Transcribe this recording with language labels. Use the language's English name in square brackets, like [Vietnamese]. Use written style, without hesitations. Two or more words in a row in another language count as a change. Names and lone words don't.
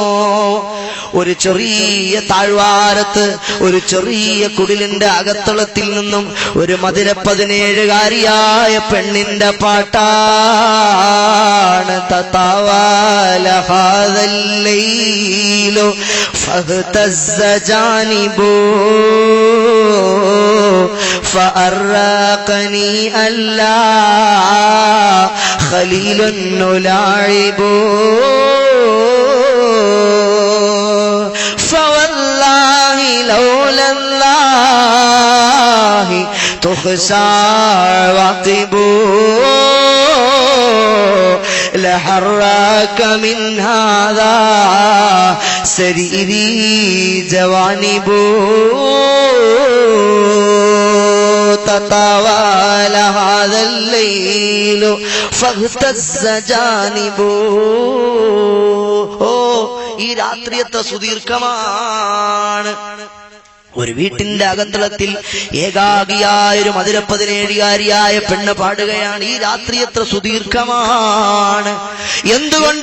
[Malayalam] ഒരു ചെറിയ താഴ്വാരത്ത് ഒരു ചെറിയ കുടിലിന്റെ അകത്തളത്തിൽ നിന്നും ഒരു മധുര 17കാരിയായ പെണ്ണിന്റെ പാട്ടാണ്. [Arabic] تطاول هذا الليل فاهتز جانبه فأراقني ألا خليل نلاعب فوالله لولا الله تخشى عواقب لحراك من هذا سريري جوانب تطاول هذا الليل فاهتز جانبه. [Malayalam] ഈ രാത്രി എത്ര സുദീർഘമാണ്. ഒരു വീട്ടിന്റെ അകത്തളത്തിൽ ഏകാഗിയായൊരു മധുര 17കാരിയായ പെണ്ണ് പാടുകയാണ്. ഈ രാത്രി എത്ര സുദീർഘമാണ്. എന്തുകൊണ്ടാണ്?